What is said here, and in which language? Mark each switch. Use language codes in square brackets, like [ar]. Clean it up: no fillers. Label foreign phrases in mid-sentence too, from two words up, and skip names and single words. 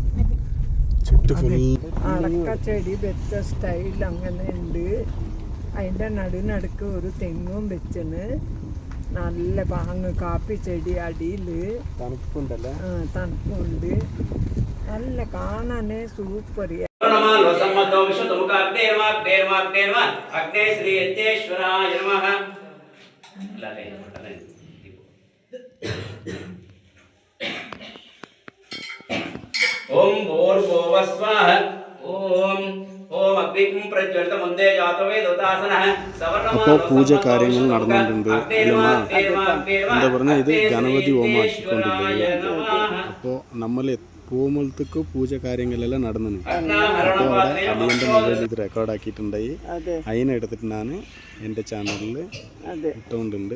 [ml] അടക്കച്ചെടി വെച്ച സ്റ്റൈൽ അങ്ങനെ ഉണ്ട്. അതിൻ്റെ നടുക്ക് ഒരു തെങ്ങും വെച്ചണ്. നല്ല പാങ്ങ് കാപ്പി ചെടി അടിയിൽ തണുപ്പുണ്ടല്ലേ, തണുപ്പുണ്ട്. നല്ല കാണാനേ സൂപ്പർ. [sa] ओम भूर्भुवः स्वः ओम ओम अग्निं प्रज्वलित मुन्दे जातो वेदोतासनः सवर्णमानो. [ml] അപ്പോൾ പൂജ കാര്യങ്ങൾ നടന്നുകൊണ്ടുണ്ട്. എന്താ പറഞ്ഞാൽ ഇത് ഗണപതി ഹോമാക്കിക്കൊണ്ടിരിക്കുന്നത്. അപ്പോൾ നമ്മൾ പോകുമ്പോഴത്തേക്ക് പൂജ കാര്യങ്ങളെല്ലാം നടന്നു. അപ്പോൾ അവിടെ അടിയൻ്റെ മൊബൈലിൽ ഇത് റെക്കോർഡാക്കിയിട്ടുണ്ടായി. അതിനെടുത്തിട്ട് ഞാൻ എൻ്റെ ചാനലിൽ ഇട്ടുകൊണ്ടുണ്ട്.